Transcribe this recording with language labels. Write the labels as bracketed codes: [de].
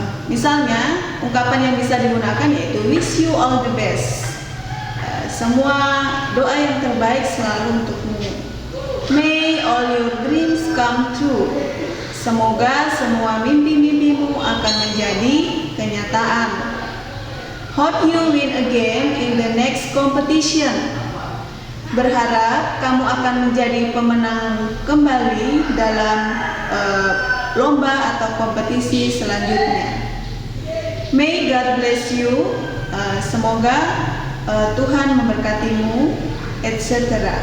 [id] Misalnya ungkapan yang bisa digunakan yaitu [en] wish you all the best. [id] Semua doa yang terbaik selalu untukmu. [en] May all your dreams come true. [id] Semoga semua mimpi-mimpimu akan menjadi kenyataan. [en] Hope you win again in the next competition. [id] Berharap kamu akan menjadi pemenang kembali dalam lomba atau kompetisi selanjutnya. [en] May God bless you, [id] semoga Tuhan memberkatimu, [en] etc.